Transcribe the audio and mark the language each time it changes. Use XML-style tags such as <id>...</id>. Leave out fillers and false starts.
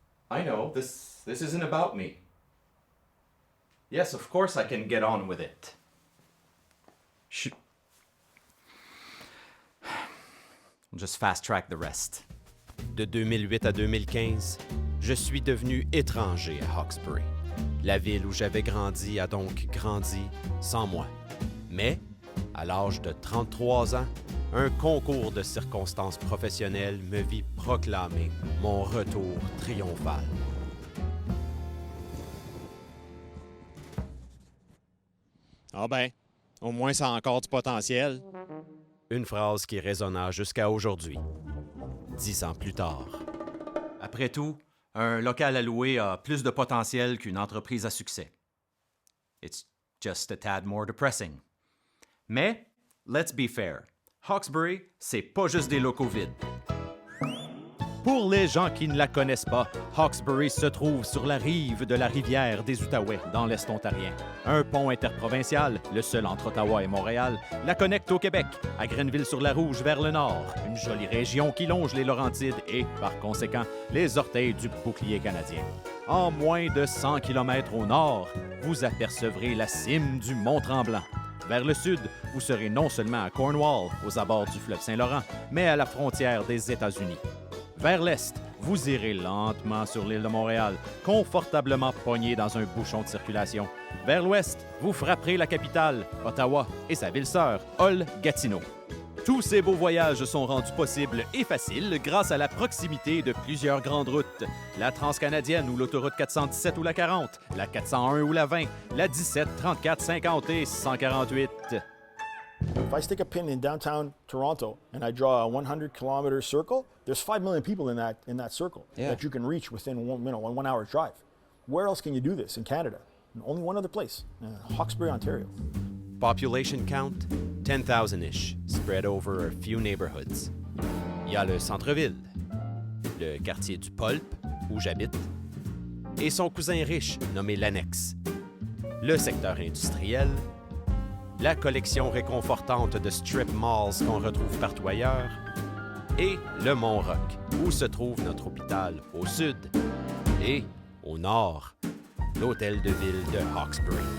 <en>I know, this isn't about me. Yes, of course I can get on with it. Just fast track the rest.</en> <fr>De 2008 à 2015, je suis devenu étranger à Hawkesbury. La ville où j'avais grandi a donc grandi sans moi. Mais, à l'âge de 33 ans, un concours de circonstances professionnelles me vit proclamer mon retour triomphal. Ah ben, au moins ça a encore du potentiel. Une phrase qui résonna jusqu'à aujourd'hui, 10 ans plus tard. Après tout, un local à louer a plus de potentiel qu'une entreprise à succès.</fr> <en>It's just a tad more depressing.</en> <fr>Mais,</fr> <en>let's be fair,</en> <fr>Hawkesbury, c'est pas juste des locaux vides. Pour les gens qui ne la connaissent pas, Hawkesbury se trouve sur la rive de la rivière des Outaouais, dans l'Est ontarien. Un pont interprovincial, le seul entre Ottawa et Montréal, la connecte au Québec, à Grenville-sur-la-Rouge vers le nord, une jolie région qui longe les Laurentides et, par conséquent, les orteils du bouclier canadien. En moins de 100 km au nord, vous apercevrez la cime du Mont-Tremblant. Vers le sud, vous serez non seulement à Cornwall, aux abords du fleuve Saint-Laurent, mais à la frontière des États-Unis. Vers l'est, vous irez lentement sur l'île de Montréal, confortablement pogné dans un bouchon de circulation. Vers l'ouest, vous frapperez la capitale, Ottawa, et sa ville-sœur, Hull-Gatineau. Tous ces beaux voyages sont rendus possibles et faciles grâce à la proximité de plusieurs grandes routes. La Transcanadienne ou l'autoroute 417 ou la 40, la 401 ou la 20, la 17, 34, 50 et 148.</fr> <en>If I stick a pin in downtown Toronto and I draw a 100-kilometer circle, there's 5 million people in that circle that you can reach within one hour drive. Where else can you do this in Canada? Only one other place, Hawkesbury, Ontario. Population count, 10,000-ish, spread over a few neighborhoods.</en> <fr>Il y a le centre-ville, le quartier du Pulp, où j'habite, et son cousin riche, nommé l'Annexe, le secteur industriel, la collection réconfortante de strip malls qu'on retrouve partout ailleurs, et le Mont-Rock, où se trouve notre hôpital au sud, et au nord, l'hôtel de ville de Hawkesbury.</fr>